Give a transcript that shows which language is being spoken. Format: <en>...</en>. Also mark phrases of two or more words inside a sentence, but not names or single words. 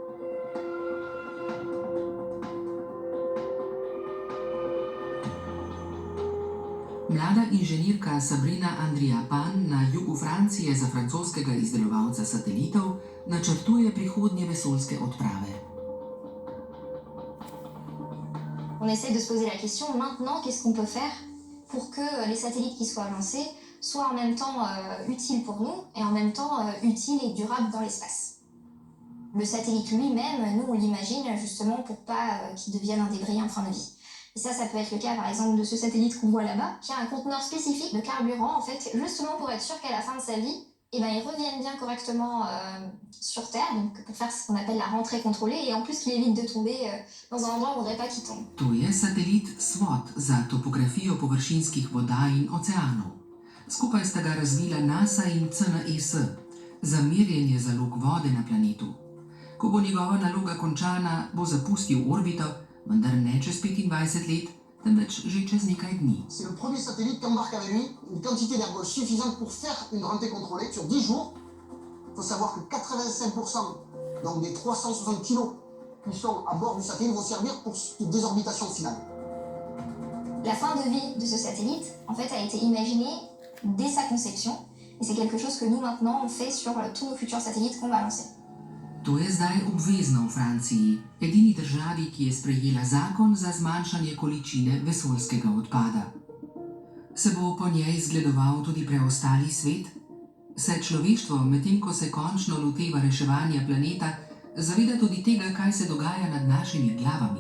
<sl>Mlada inženirka Sabrina Andriapan na jugu Francije za francoskega izdelovalca satelitov načrtuje prihodnje vesoljske odprave.</sl> <fr>On essaie de se poser la question maintenant, qu'est-ce qu'on peut faire pour que les satellites qui soient lancés soient en même temps utiles pour nous et en même temps utiles et durables dans l'espace. Le satellite lui-même, nous on l'imagine justement pour pas qu'il devienne un débris en fin de vie. Et ça peut être le cas par exemple de ce satellite qu'on voit là-bas, qui a un conteneur spécifique de carburant en fait, justement pour être sûr qu'à la fin de sa vie, il revienne bien correctement sur Terre, donc pour faire ce qu'on appelle la rentrée contrôlée, et en plus qu'il évite de tomber dans un endroit où on ne voudrait pas qu'il tombe.</fr> <sl>To je satelit SWOT za topografijo površinskih voda in oceanov. Skupaj sta ga razvila NASA in CNES za merjenje zalog vode na planetu. Ko bo njegova naloga končana, bo zapustil orbito, vendar ne čez 25 let, temveč že čez nekaj dni.</sl> <fr>C'est le premier satellite qui embarque avec lui une quantité d'air vol suffisante pour faire une rentrée contrôlée sur 10 jours. Il faut savoir que 85% donc des 360 kilos qui sont à bord du satellite vont servir pour une désorbitation finale. La fin de vie de ce satellite, en fait, a été imaginée dès sa conception, et c'est quelque chose que nous maintenant on fait sur tous nos futurs satellites qu'on va lancer.</fr> <sl>To je zdaj obvezno v Franciji, edini državi, ki je sprejela zakon za zmanjšanje količine vesoljskega odpada. Se bo po njej zgledoval tudi preostali svet? Se človeštvo, medtem ko se končno loteva reševanja planeta, zaveda tudi tega, kaj se dogaja nad našimi glavami.</sl>